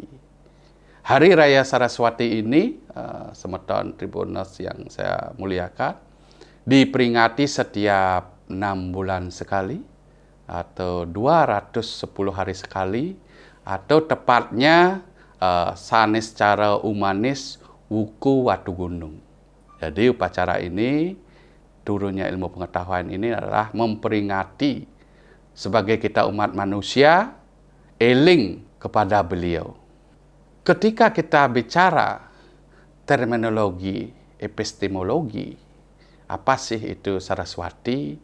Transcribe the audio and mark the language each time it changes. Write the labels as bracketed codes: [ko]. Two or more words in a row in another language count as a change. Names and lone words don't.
[id] Hari Raya Saraswati ini, Semeton Tribuners yang saya muliakan, diperingati setiap 6 bulan sekali, atau 210 hari sekali, atau tepatnya sanes cara umanis wuku watu gunung. Jadi upacara ini, turunnya ilmu pengetahuan ini adalah memperingati sebagai kita umat manusia eling kepada beliau. Ketika kita bicara terminologi epistemologi, apa sih itu Saraswati?